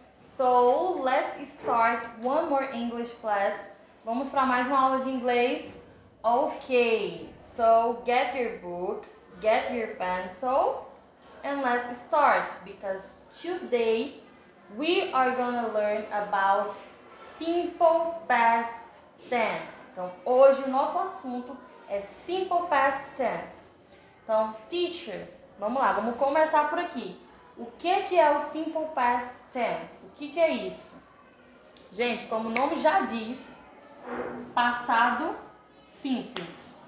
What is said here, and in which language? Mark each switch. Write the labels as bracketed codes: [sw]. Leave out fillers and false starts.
[en] So let's start one more English class. [pt] Vamos para mais uma aula de inglês. [en] Okay, so get your book, get your pencil, and let's start because today we are gonna learn about simple past tense. [pt] Então hoje o nosso assunto é simple past tense. Então, teacher, vamos lá, vamos começar por aqui. O que é o simple past tense? O que é isso? Gente, como o nome já diz, passado simples.